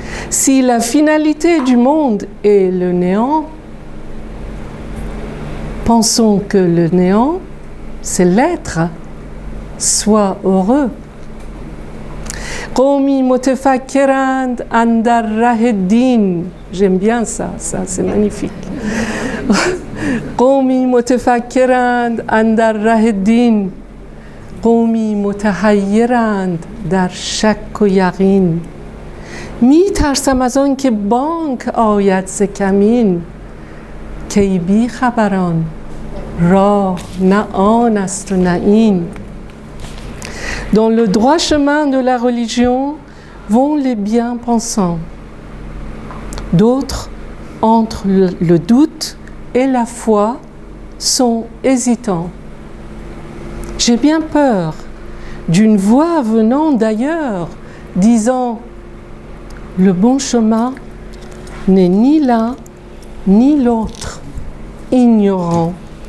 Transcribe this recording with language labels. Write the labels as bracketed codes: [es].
[fr] Si la finalité du monde est le néant, pensons que le néant, c'est l'être, sois heureux. [fa] قومی متفکرند اندر ره دین. [fr] J'aime bien ça c'est magnifique. [fa] قومی متفکرند اندر ره دین، قومی متحیرند در شک و یقین. می ترسم از آن که بانک آید ز کمین، کی بی خبران راه نه آن است و نه این. [fr] Dans le droit chemin de la religion vont les bien-pensants. D'autres, entre le doute et la foi, sont hésitants. J'ai bien peur d'une voix venant d'ailleurs, disant « Le bon chemin n'est ni l'un ni l'autre, ignorant ».